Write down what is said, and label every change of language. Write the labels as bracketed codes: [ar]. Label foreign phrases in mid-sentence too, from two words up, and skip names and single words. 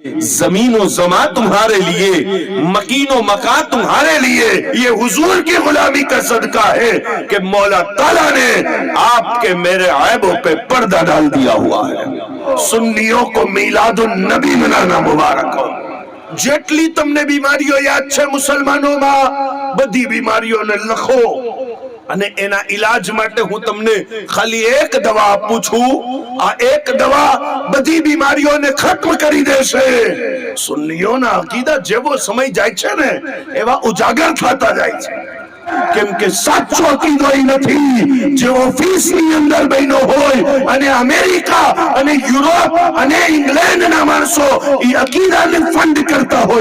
[ur] زمین و زمان تمہارے لیے، مکین و مکان تمہارے لیے۔ یہ حضور کی غلامی کا صدقہ ہے کہ مولا تعالیٰ نے آپ کے میرے عیبوں پہ پردہ ڈال دیا ہوا ہے۔ سنیوں کو میلاد النبی منانا مبارک ہو۔ [gu] જેટલી તમને બીમારીઓ યાદ છે મુસલમાનોમાં، બધી બીમારીઓને લખો અને એના ઇલાજ માટે હું તમને ખાલી એક દવા આપું છું। આ એક દવા બધી બીમારીઓને ખત્મ કરી દેશે। સુન્નીઓના અકીદા જેવો સમય જાય છે ને એવા ઉજાગર થતા જાય છે, કેમ કે સાચો અકીદો ઈ નથી જે ઓફિસની અંદર બન્યો હોય અને અમેરિકા અને યુરોપ અને ઇંગ્લેન્ડના માણસો ઈ અકીદાને ફંડ કરતા હોય।